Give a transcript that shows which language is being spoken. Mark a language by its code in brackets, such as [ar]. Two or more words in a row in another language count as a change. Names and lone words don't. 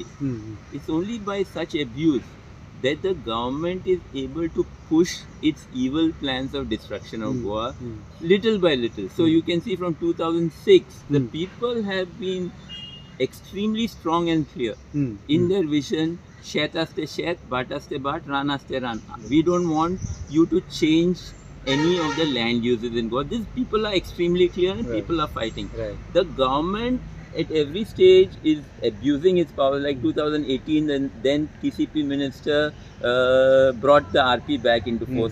[en] It's only by such abuse that the government is able to push its evil plans of destruction of Goa little by little. So you can see from 2006, the people have been extremely strong and clear in their vision. [kok] Shet aste shet, bat aste bat, ran aste ran. [en] We don't want you to change any of the land uses in Goa. These people are extremely clear and people are fighting. The government at every stage is abusing its power. Like 2018, then TCP minister brought the RP back into force.